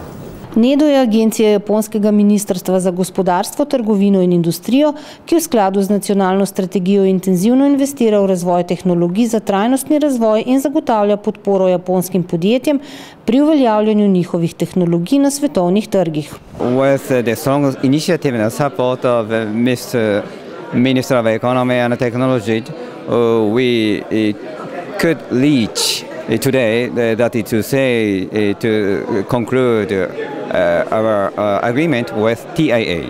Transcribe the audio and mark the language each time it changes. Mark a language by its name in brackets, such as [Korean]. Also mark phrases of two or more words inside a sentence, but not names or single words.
[Slovenian] NEDO je agencija japonskega Ministrstva za gospodarstvo, trgovino in industrijo, ki v skladu z nacionalno strategijo intenzivno investira v razvoj tehnologij za trajnostni razvoj in zagotavlja podporo japonskim podjetjem pri uveljavljanju njihovih tehnologij na svetovnih trgih. [English] With the strong initiative and support of Mr. Minister of Economy and Technology, we could reach today, that is to say, to conclude our agreement with TIA.